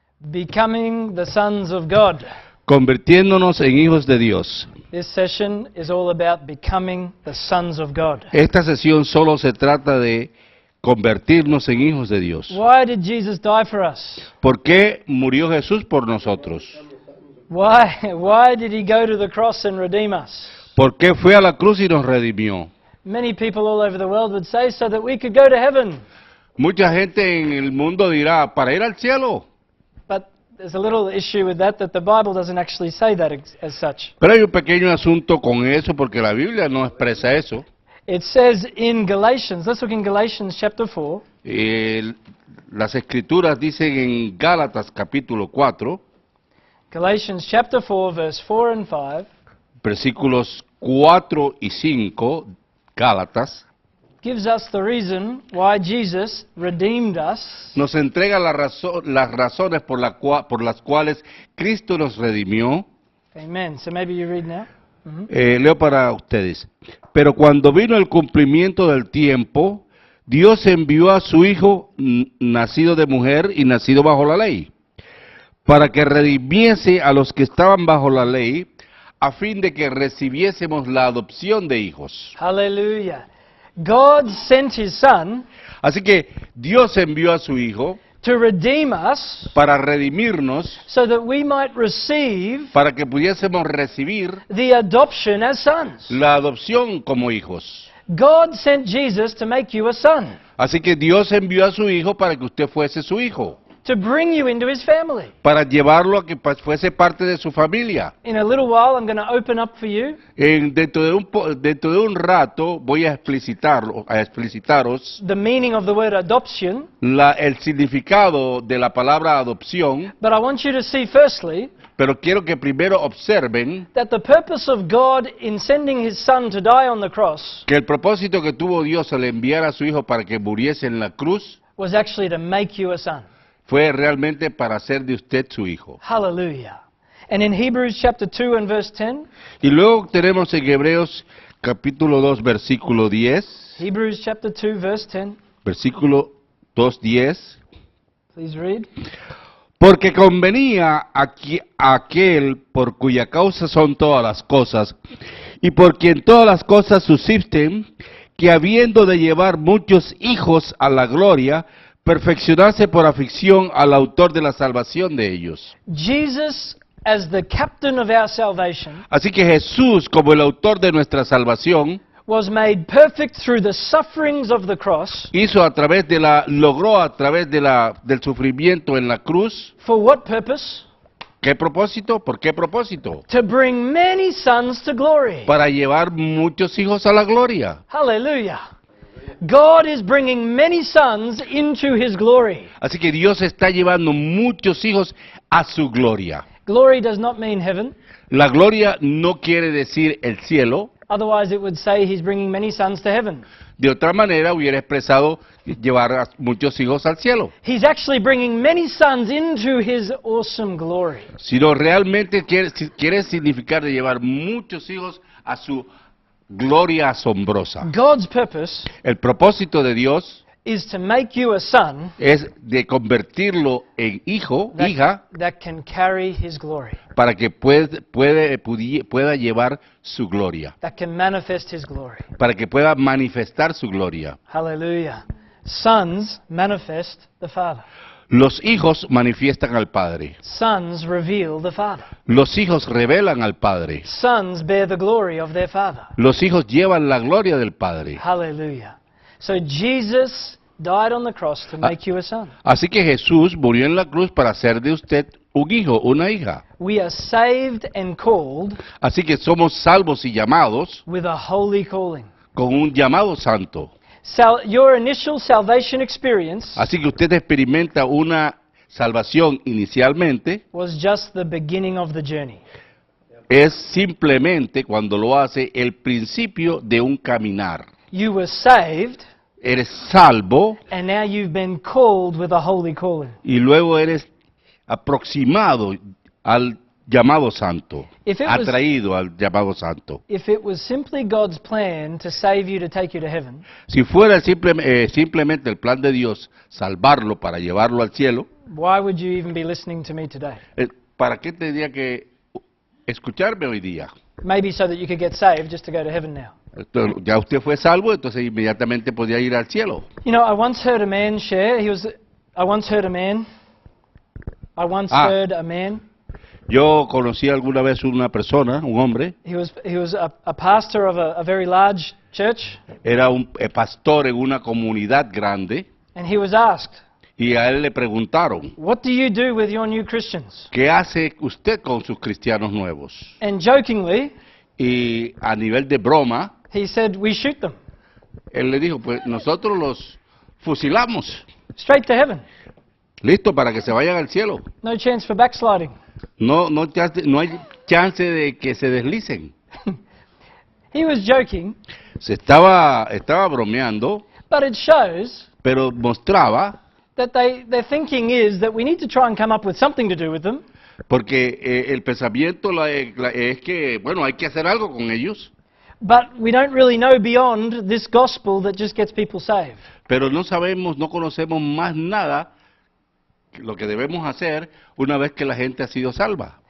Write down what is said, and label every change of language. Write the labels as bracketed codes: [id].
[en] Becoming the sons of God. [es] Convirtiéndonos en hijos de Dios. [en] This session is all about becoming the sons of God. [es] Esta sesión solo se trata de convertirnos en hijos de Dios. [en] Why did Jesus die for us? [es] ¿Por qué murió Jesús por nosotros? [en] Why did he go to the cross and redeem us? [es] ¿Por qué fue a la cruz y nos redimió? [en] Many people all over the world would say so that we could go to heaven. [es] Mucha gente en el mundo dirá, para ir al cielo. [en] But there's a little issue with that the Bible doesn't actually say that as such. [es] Pero hay un pequeño asunto con eso porque la Biblia no expresa eso. [en] It says in Galatians, let's look in Galatians chapter 4. [es] Las escrituras dicen en Gálatas capítulo 4, [en] Galatians chapter 4 verse 4 and 5 [es] versículos 4 y 5, Gálatas, [en] gives us the reason why Jesus redeemed us. [es] nos entrega las razones por las cuales Cristo nos redimió. [en] Amen. So maybe you read now. [es] Leo para ustedes. Pero cuando vino el cumplimiento del tiempo, Dios envió a su Hijo, nacido de mujer y nacido bajo la ley, para que redimiese a los que estaban bajo la ley, a fin de que recibiésemos la adopción de hijos. [en] Hallelujah. God sent his son [es] Así que Dios envió a su Hijo [en] to redeem us [es] para redimirnos, [en] so that we might receive [es] para que pudiésemos recibir [en] the adoption as sons. [es] la adopción como hijos. [en] God sent Jesus to make you a son, [es] Así que Dios envió a su Hijo para que usted fuese su hijo, [en] to bring you into his family. [es] para llevarlo a que fuese parte de su familia. [en] In a little while I'm going to open up for you [es] Dentro de un rato voy a explicitaros [en] the meaning of the word adoption, [es] el significado de la palabra adopción, [en] but I want you to see firstly [es] pero quiero que primero observen [en] that the purpose of God in sending his son to die on the cross [es] que el propósito que tuvo Dios al enviar a su Hijo para que muriese en la cruz [en] was actually to make you a son. [es] fue realmente para hacer de usted su hijo. [en] Hallelujah. And in Hebrews chapter 2 and verse 10, [es] Y luego tenemos en Hebreos capítulo 2 versículo 10, [en] Hebrews chapter 2 verse 10, [es] versículo 2:10, [en] please read. [es] porque convenía a aquel por cuya causa son todas las cosas, y por quien todas las cosas subsisten, que habiendo de llevar muchos hijos a la gloria, perfeccionarse por aflicción al autor de la salvación de ellos. [en] Jesus as the captain of our salvation [es] Así que Jesús, como el autor de nuestra salvación, [en] was made perfect through the sufferings of the cross. [es] logró a través del sufrimiento en la cruz. [en] For what purpose? [es] ¿Qué propósito? ¿Por qué propósito? [en] To bring many sons to glory. [es] Para llevar muchos hijos a la gloria. [en] Hallelujah. God is bringing many sons into his glory. [es] Así que Dios está llevando muchos hijos a su gloria. [en] Glory does not mean heaven. [es] La gloria no quiere decir el cielo. [en] Otherwise it would say he's bringing many sons to heaven. [es] De otra manera hubiera expresado llevar a muchos hijos al cielo. [en] He's actually bringing many sons into his awesome glory. [es] Sino realmente quiere significar de llevar muchos hijos a su gloria asombrosa. [en] God's purpose [es] El propósito de Dios [en] is to make you a son [es] es de convertirlo en hijo, hija, [en] that can carry his glory, [es] para que pueda llevar su gloria, [en] that can manifest his glory. [es] para que pueda manifestar su gloria. [en] Hallelujah. Sons manifest the Father. [es] Los hijos manifiestan al Padre. [en] Sons reveal the Father. [es] Los hijos revelan al Padre. [en] Sons bear the glory of their Father. [es] Los hijos llevan la gloria del Padre. [en] Hallelujah. So Jesus died on the cross to make you a son. [es] Así que Jesús murió en la cruz para hacer de usted un hijo, una hija. [en] We are saved and called [es] Así que somos salvos y llamados [en] with a holy calling. [es] con un llamado santo. [en] Your initial salvation experience [es] Así que usted experimenta una salvación inicialmente, [en] was just the beginning of the journey. [es] es simplemente cuando lo hace el principio de un caminar. [en] You were saved [es] Eres salvo [en] and now you've been called with a holy calling. [es] y luego eres aproximado al llamado santo, [en] If it was- [es] atraído al llamado santo. [en] If it was simply God's plan to save you to take you to heaven, [es] Si fuera simplemente el plan de Dios salvarlo para llevarlo al cielo, [en] why would you even be listening to me today? [es] ¿para qué tendría que escucharme hoy día? [en] Maybe so that you could get saved just to go to heaven now. [es] Ya usted fue salvo, entonces inmediatamente podía ir al cielo. [en] You know, I once heard a man share. I once heard a man. [es] Yo conocí alguna vez una persona, un hombre, [en] He was a pastor of a very large church, [es] era un pastor en una comunidad grande, [en] and he was asked, [es] y a él le preguntaron, [en] "What do you do with your new Christians?" [es] ¿qué hace usted con sus cristianos nuevos? [en] And jokingly, [es] Y a nivel de broma, [en] he said, "We shoot them [es] él le dijo, pues nosotros los fusilamos, [en] straight to heaven. [es] listo para que se vayan al cielo. [en] No chance for backsliding." [es] No hay chance de que se deslicen. [en] He was joking, [es] Se estaba bromeando, [en] but it shows [es] pero mostraba, [en] that their thinking is that we need to try and come up with something to do with them, [es] porque el pensamiento es que, bueno, hay que hacer algo con ellos, [en] but we don't really know beyond this gospel that just gets people saved. [es] pero no sabemos, no conocemos más nada que lo que debemos hacer una vez que la gente ha sido salva.